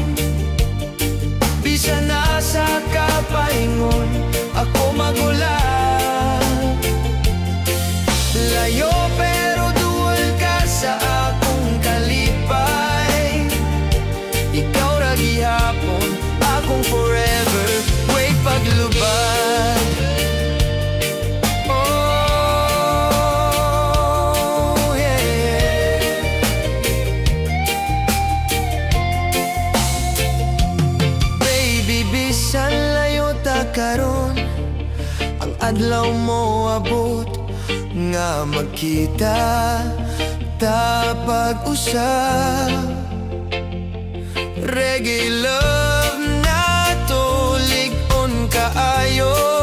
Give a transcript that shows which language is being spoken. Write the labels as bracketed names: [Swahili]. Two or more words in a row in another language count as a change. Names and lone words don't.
[Cebuano] Bisan nasa kapaingon ako magulan. Layo pero dual ka sa akong kalipay. Ikaw ra gihapon, akong forever, way paglubad. [English] Oh yeah. [Cebuano] Baby, bisan layo ta karon, adlaw mo abot nga magkita ta pag-usap. Reggae love na to, lig-on kaayo.